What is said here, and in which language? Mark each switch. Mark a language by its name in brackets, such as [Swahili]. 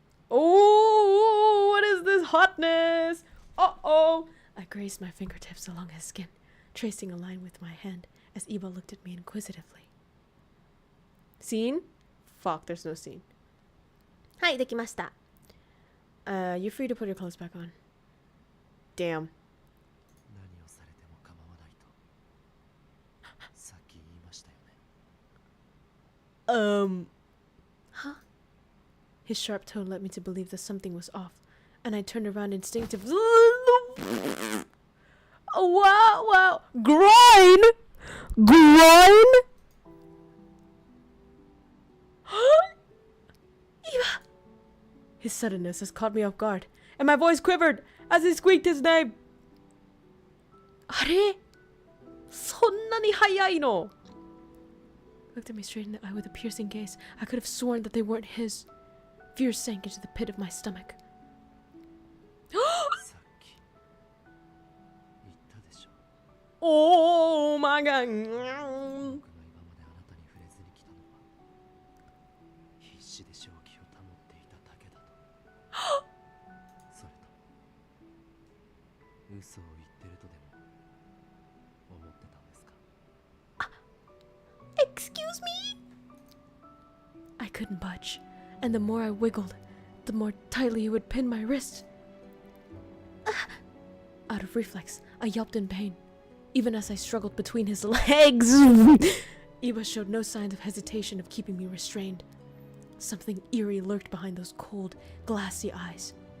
[English] Oh, what is this hotness? Uh-oh. I grazed my fingertips along his skin, tracing a line with my hand as Iba looked at me inquisitively. Scene? Fuck, there's no scene. [Japanese] はいできました [English] You're free to put your clothes back on. Damn. [Japanese] 何をされても構わないとさっき言いましたよね [English] Huh? His sharp tone led me to believe that something was off, and I turned around instinctively. Wow, wow. Groin? Groin? Iba! His suddenness has caught me off guard, and my voice quivered as he squeaked his name. [Japanese] Are? そんなに早いの? [English] Looked at me straight in the eye with a piercing gaze. I could have sworn that they weren't his. Fear sank into the pit of my stomach. [Japanese] さっき言ったでしょ [English] Oh my god. [Japanese] 僕が今まであなたに触れずに来たのは必死で正気を保っていただけだとそれとも嘘を言ってるとでも思ってたんですか [English] Excuse me? I couldn't budge, and the more I wiggled, the more tightly he would pin my wrist. Out of reflex, I yelped in pain, even as I struggled between his legs. Iba showed no signs of hesitation of keeping me restrained. Something eerie lurked behind those cold, glassy eyes.